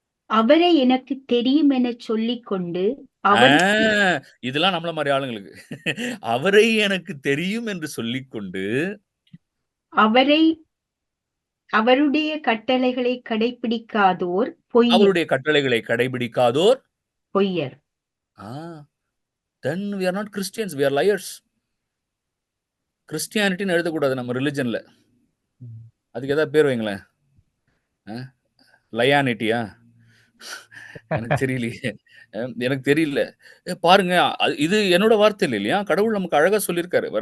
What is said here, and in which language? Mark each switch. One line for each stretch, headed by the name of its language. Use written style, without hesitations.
Tamil: அவரை எனக்கு தெரியும் எனச் சொல்லிக்கொண்டு ஆ, அவர் இதெல்லாம் நம்மள மாரி ஆளுங்களுக்கு. அவரை எனக்கு தெரியும் என்று சொல்லிக்கொண்டு, அவரை அவருடைய கட்டளைகளை கடைப்பிடிக்காதோர் பொய்யர். அவருடைய கட்டளைகளை கடைபிடிக்காதோர், பொய்யர்.
English: then we are not Christians, we are liars.
Tamil: கிறிஸ்டியானிட்டின்னு எழுதக்கூடாது நம்ம ரிலிஜன்ல. அதுக்கு ஏதாவது பேர் வைங்களேன். லயானிட்டியா? எனக்கு தெரியலையே. எனக்கு தெரியல. பாருங்க, இது என்னோட வார்த்தை இல்லையா? கடவுள் நமக்கு அழகா சொல்லியிருக்காரு.